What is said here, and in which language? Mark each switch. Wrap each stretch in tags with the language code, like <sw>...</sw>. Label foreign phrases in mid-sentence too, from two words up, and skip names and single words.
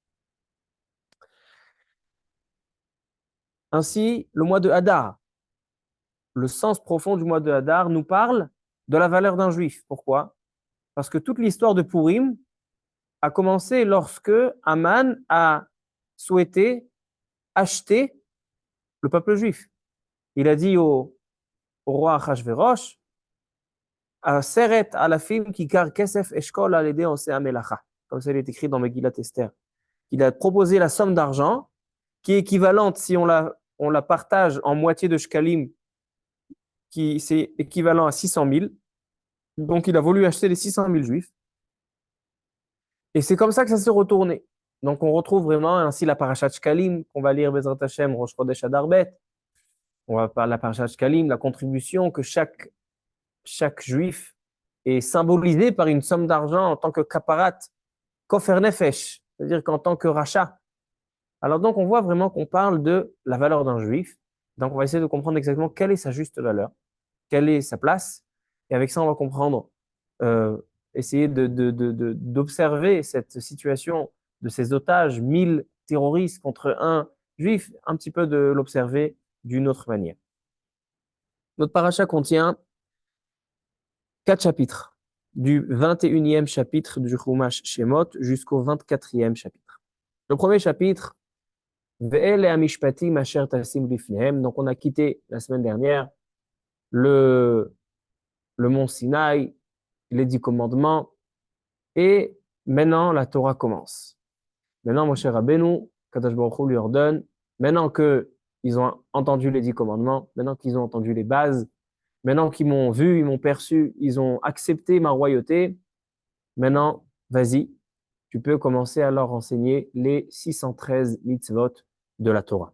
<fr>Ainsi, le mois de Hadar, le sens profond du mois de Hadar nous parle de la valeur d'un juif. Pourquoi? Parce que toute l'histoire de Purim a commencé lorsque Haman a souhaité acheter le peuple juif. Il a dit au roi Achashverosh,</fr> <he>עשרת אלפים כיכר כסף אשקול על ידי עושי מלאכה.</he> <fr>Comme ça, il est écrit dans Megillat Esther. Il a proposé la somme d'argent qui est équivalente, si on la partage en moitié de shkalim, qui c'est équivalent à 600 000. Donc, il a voulu acheter les 600 000 juifs. Et c'est comme ça que ça s'est retourné. Donc, on retrouve vraiment ainsi la parashat Shkalim, qu'on va lire</fr> <he>בעזרת השם, ראש חודש אדר ב.</he> <fr>On va parler de la parashat Shkalim, la contribution que chaque juif est symbolisé par une somme d'argent en tant que kaparat,</fr> <he>כופר נפש,</he> <fr>c'est-à-dire qu'en tant que rachat. Alors donc, on voit vraiment qu'on parle de la valeur d'un juif. Donc, on va essayer de comprendre exactement quelle est sa juste valeur, quelle est sa place. Et avec ça, on va comprendre, euh, essayer d'observer cette situation de ces otages, 1000 terroristes contre un juif, un petit peu de l'observer d'une autre manière. Notre paracha contient 4 chapitres, du 21e chapitre du Chumash Shemot jusqu'au 24e chapitre. Le premier chapitre,</fr> <he>ואלה המשפטים אשר תשים לפניהם.</he> <fr>Donc, on a quitté la semaine dernière le, le mont Sinaï, les 10 commandements, et maintenant la Torah commence. Maintenant, Moshe Rabbeinu,</fr> <he>קדוש ברוך הוא</he> <fr>lui ordonne, maintenant qu'ils ont entendu les 10 commandements, maintenant qu'ils ont entendu les bases, maintenant qu'ils m'ont vu, ils m'ont perçu, ils ont accepté ma royauté, maintenant, vas-y, tu peux commencer à leur enseigner les 613 mitzvot de la Torah.</fr>